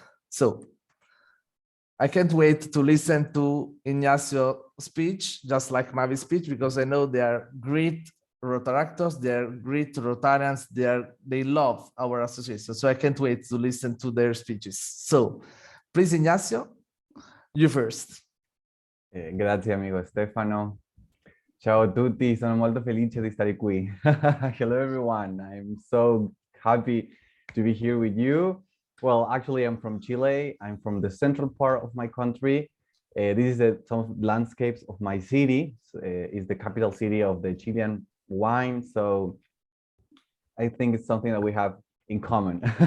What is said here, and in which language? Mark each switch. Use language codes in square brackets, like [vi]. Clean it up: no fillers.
[en] So, I can't wait to listen to Ignacio's speech, just like Mavi's speech, because I know they are great Rotaractors, they are great Rotarians, they love our association. So I can't wait to listen to their speeches. So please, Ignacio, you first. [it] Grazie, amigo Stefano. Ciao a tutti, sono molto felice di stare qui. [en] Hello everyone, I'm so happy to be here with you. Well, actually I'm from Chile. I'm from the central part of my country. This is some landscapes of my city. It's the capital city of the Chilean wine. So I think it's something that we have in common.